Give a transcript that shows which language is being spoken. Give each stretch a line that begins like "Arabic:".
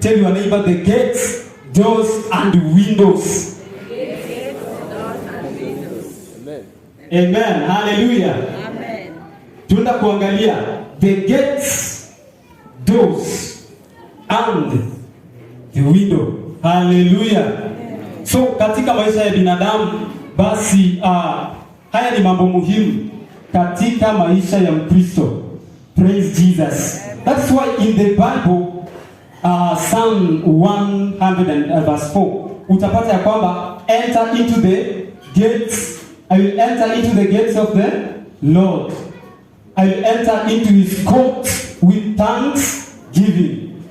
English: Tell your neighbor, the gates, doors and windows. Amen. Amen. Hallelujah. Amen.
Swahili: Tunaenda kuangalia
English: the gates, doors and the window. Hallelujah. Amen.
Swahili: So katika maisha ya binadamu basi haya ni mambo muhimu katika maisha ya Mkristo.
English: Praise Jesus. That's why in the Bible Psalm 100 and verse 4
Swahili: utapata ya kwamba
English: enter into the gates. I will enter into the gates of the Lord. I will enter into his courts with thanksgiving.